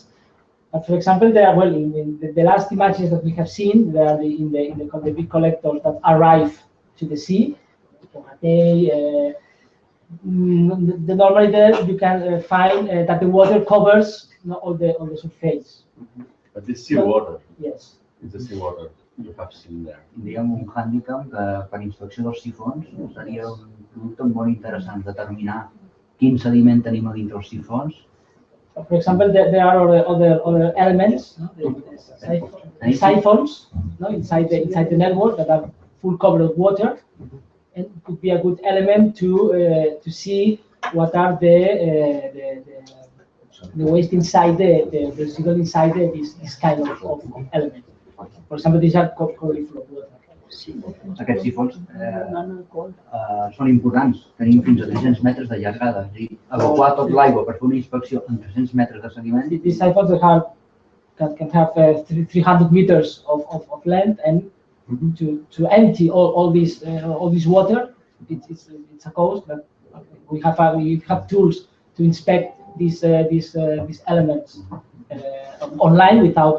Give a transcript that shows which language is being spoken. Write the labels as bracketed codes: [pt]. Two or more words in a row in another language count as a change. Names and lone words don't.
[en] But for example, there are in the last images that we have seen, there are in the big collectors that arrive to the sea. Normally there you can find that the water covers all the surface. But the seawater. Yes. It's the seawater you have seen there. [ca] Diguem, un hàndicap que per inspecció dels sifons seria un producte molt interessant determinar quin sediment tenim a dintre els sifons. [en] For example, there are other elements, no? The siphons, no? inside the network that are full covered with water, and could be a good element to see what are the waste inside the residual inside this kind of element. For example, these are currently flow water. [ca] Aquests sifons són importants. Tenim fins a 300 metres de llargada. És a dir, evacuar tot l'aigua per fer una inspecció en 300 metres de seguiment. [en] These siphons can have 300 meters of length, and to empty all this water, it's a cost. But we have tools to inspect these elements online without.